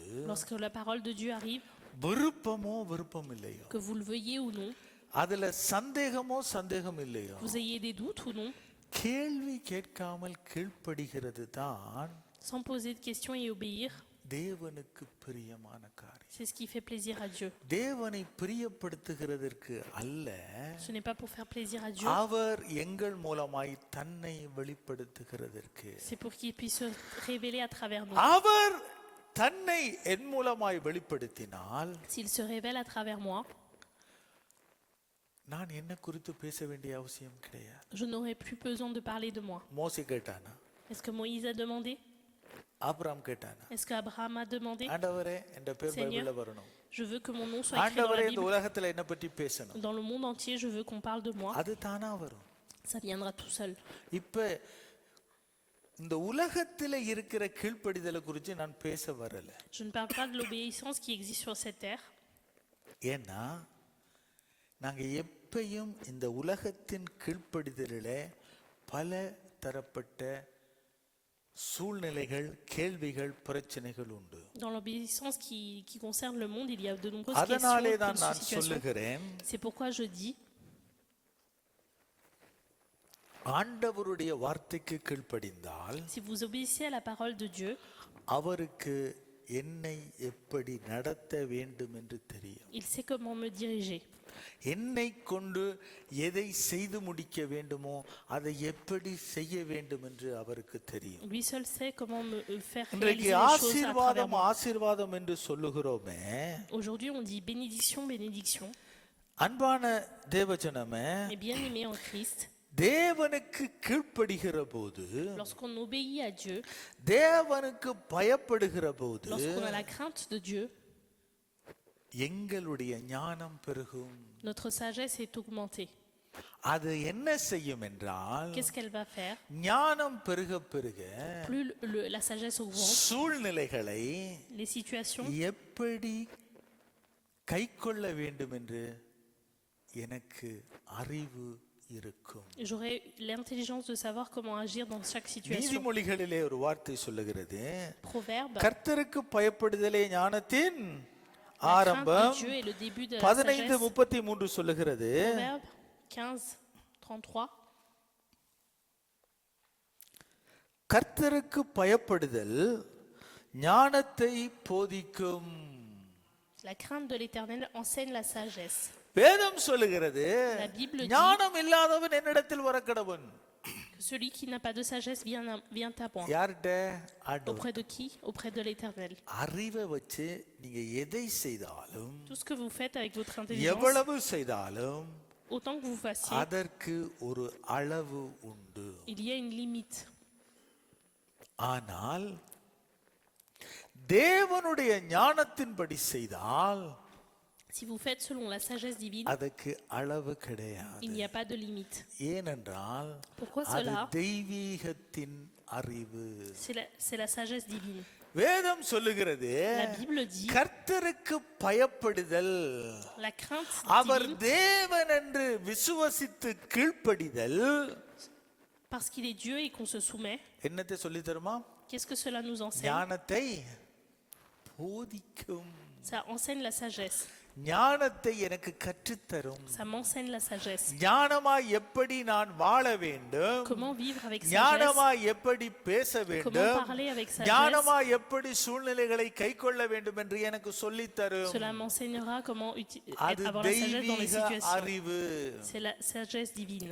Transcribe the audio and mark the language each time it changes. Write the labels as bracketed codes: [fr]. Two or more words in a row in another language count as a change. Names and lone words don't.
[fr] Lorsque la parole de Dieu arrive, [ta] விருப்பமோ விருப்பம் இல்லையோ, [fr] que vous le veuillez ou non, [ta] அதுல சந்தேகமோ சந்தேகம் இல்லையோ, [fr] vous ayez des doutes ou non, [ta] கேள்வி கேட்காமல் கீழ்ப்படுகிறது தான் [fr] sans poser de questions et obéir, [ta] தேவனுக்கு பிரியமான காரியம். [fr] c'est ce qui fait plaisir à Dieu. [ta] தேவனை பிரியப்படுத்துகிறதற்கு அல்ல, [fr] Ce n'est pas pour faire plaisir à Dieu, [ta] அவர் எங்கள் மூலமாய் தன்னை வெளிப்படுத்துகிறதற்கு. [fr] c'est pour qu'il puisse se révéler à travers nous. [ta] அவர் தன்னை என் மூலமாய் வெளிப்படுத்தினால் [fr] S'il se révèle à travers moi, [ta] நான் என்ன குறித்து பேச வேண்டிய அவசியம் கிடையாது. [fr] je n'aurai plus besoin de parler de moi. [ta] மோசே கேட்டானா? [fr] Est-ce que Moïse a demandé? [ta] ஆபிரகாம் கேட்டானா? [fr] Est-ce que Abraham a demandé? [ta] ஆண்டவரே என்ற பேர் [fr] Seigneur, [ta] பைபிள்ல வரணும். [fr] Je veux que mon nom soit écrit dans [ta] ஆண்டவரே [fr] la [ta] இந்த [fr] Bible. [ta] உலகத்துல என்ன பற்றி பேசணும். [fr] Dans le monde entier, je veux qu'on parle de moi. [ta] அது தானா வரும். [fr] Ça viendra tout seul. [ta] இப்ப இந்த உலகத்துல இருக்கிற கீழ்ப்படிதலை குறித்து நான் பேச வரல. [fr] Je ne parle pas de l'obéissance qui existe sur cette terre, [ta] ஏன்னா நாங்க எப்பயும் இந்த உலகத்தின் கீழ்ப்படிதலிலே பல தரப்பட்ட சூழ்நிலைகள், கேள்விகள், பிரச்சனைகள் உண்டு. [fr] dans l'obéissance qui concerne le monde, il y a de nombreuses questions, [ta] அதனாலே [fr] de [ta] தான் நான் [fr] situations. [ta] சொல்லுகிறேன், [fr] C'est pourquoi je dis, [ta] ஆண்டவருடைய வார்த்தைக்கு கீழ்ப்படிந்தால் [fr] si vous obéissez à la parole de Dieu, [ta] அவருக்கு என்னை எப்படி நடத்த வேண்டும் என்று தெரியும். [fr] il sait comment me diriger. [ta] என்னை கொண்டு எதை செய்து முடிக்க வேண்டுமோ அதை எப்படி செய்ய வேண்டும் என்று அவருக்கு தெரியும். [fr] Lui seul sait comment me faire [ta] இன்றைக்கு [fr] réaliser les choses à travers [ta] ஆசீர்வாதம் [fr] moi. [ta] ஆசீர்வாதம் என்று சொல்லுகிறோமே, [fr] Aujourd'hui, on dit bénédiction, bénédiction. [ta] அன்பான தேவஜனமே, [fr] Mais bien aimé en Christ, [ta] தேவனுக்கு கீழ்ப்படுகிற போது, [fr] lorsqu'on obéit à Dieu, [ta] தேவனுக்கு பயப்படுகிற போது [fr] lorsqu'on a la crainte de Dieu, [ta] எங்களுடைய ஞானம் பெருகும். [fr] notre sagesse est augmentée. [ta] அது என்ன செய்யும் என்றால், [fr] Qu'est-ce qu'elle va faire? [ta] ஞானம் பெருக பெருக [fr] Plus la sagesse augmente, [ta] சூழ்நிலைகளை [fr] les situations, [ta] எப்படி கைக்கொள்ள வேண்டும் என்று எனக்கு அறிவு இருக்கும். [fr] j'aurai l'intelligence de savoir comment agir dans chaque situation. [ta] நீதிமொழிகளிலே ஒரு வார்த்தை சொல்லுகிறது, [fr] Proverbe, [ta] கர்த்தருக்கு பயப்படுதலே ஞானத்தின் [fr] la crainte de [ta] ஆரம்பம். [fr] Dieu est le début de la 15:33 sagesse. [ta] சொல்லுகிறது, [fr] Proverbe 15:33. [ta] கர்த்தருக்கு பயப்படுதல் ஞானத்தை போதிக்கும். [fr] La crainte de l'Éternel enseigne la sagesse. [ta] வேதம் சொல்லுகிறது, [fr] La Bible dit [ta] ஞானம் இல்லாதவன் என்னிடத்தில் வரக்கடவன். [fr] que celui qui n'a pas de sagesse vient à moi. [ta] யார்கிட்ட? ஆண்டவர். [fr] Auprès de qui? Auprès de l'Éternel. [ta] அறிவை வச்சு நீங்க எதை செய்தாலும், [fr] Tout ce que vous faites avec votre intelligence, [ta] எவ்வளவு செய்தாலும் [fr] autant que vous fassiez, [ta] அதற்கு ஒரு அளவு உண்டு. [fr] il y a une limite. [ta] ஆனால் தேவனுடைய ஞானத்தின்படி செய்தால் [fr] Si vous faites selon la sagesse divine, [ta] அதுக்கு அளவு [fr] il [ta] கிடையாது. [fr] n'y a pas de limite. [ta] ஏனென்றால் [fr] Pourquoi [ta] அது [fr] cela? [ta] தெய்வீகத்தின் அறிவு. [fr] C'est la sagesse divine. [ta] வேதம் சொல்லுகிறது, [fr] La Bible dit, [ta] கர்த்தருக்கு பயப்படுதல், [fr] la crainte [ta] அவர் [fr] divine, [ta] தேவன் என்று விசுவசித்து கீழ்ப்படிதல், [fr] parce qu'il est Dieu et qu'on se soumet, [ta] என்னத்தை சொல்லி தருமா? [fr] qu'est-ce que cela nous enseigne? [ta] ஞானத்தை போதிக்கும். [fr] Ça enseigne la sagesse. [ta] ஞானத்தை எனக்கு கற்றுத்தரும். [fr] Ça m'enseigne la sagesse. [ta] ஞானமாய் எப்படி நான் வாழ வேண்டும், [fr] Comment vivre avec sagesse? [ta] ஞானமாய் எப்படி பேச [fr] Comment [ta] வேண்டும், [fr] parler avec sagesse? [ta] ஞானமாய் எப்படி சூழ்நிலைகளை கைக்கொள்ள வேண்டும் என்று எனக்கு சொல்லித் தரும். [fr] Cela m'enseignera comment [ta] அது [fr] avoir la sagesse dans les [ta] தெய்வீக [fr] situations. [ta] அறிவு. [fr] C'est la sagesse divine.